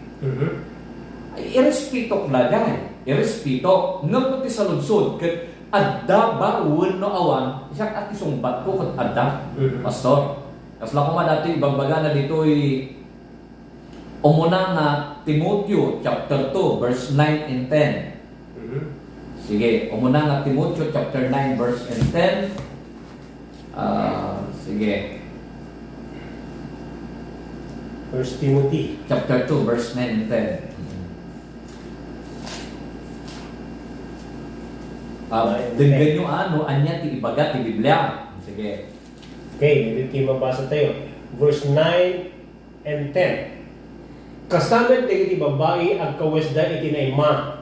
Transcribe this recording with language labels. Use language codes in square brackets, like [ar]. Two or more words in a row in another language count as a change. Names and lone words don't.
[ilo] irespeto lagay irespeto ngem ti saludsod ket adda ba wenno awan isak at isungbat ko ket adda pastor kasla ko dati ibagbaga na ditoy umuna nga Timoteo [en] chapter 2 verse 9 and 10 [ilo] sige umuna nga Timoteo [en] chapter 9 verse and 10 [ilo] sige. [en] 1 Timothy Chapter 2, verse 9 and 10. [ilo] Denggan nyo anya ti ibagat ti Biblia. Sige. [tl] Okay, dito mabasa tayo. [en] Verse 9 and 10. [ilo] Kastamet iti babae ag kawesda iti naima.